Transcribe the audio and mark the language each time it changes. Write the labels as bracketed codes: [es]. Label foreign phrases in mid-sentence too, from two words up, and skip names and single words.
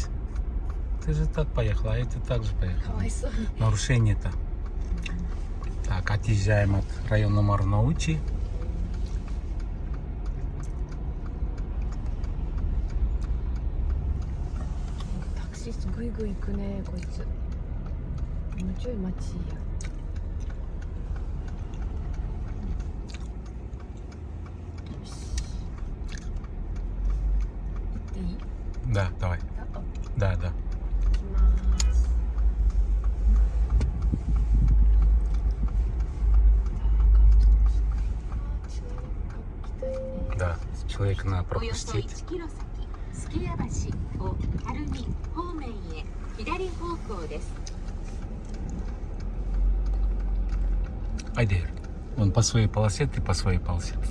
[ru] Ты же так поехала, а это так же поехала. Нарушение-то. Так, отъезжаем от района Марноучи. [ja] Таксист гуй-гуй 行くね、こいつ。もうちょい待ちや。いい？ [ru] Да, давай. Да, да. [ja] 行きます。 [ru] Да, человека надо пропустить. Айдер, он по своей полосе, ты по своей полосе.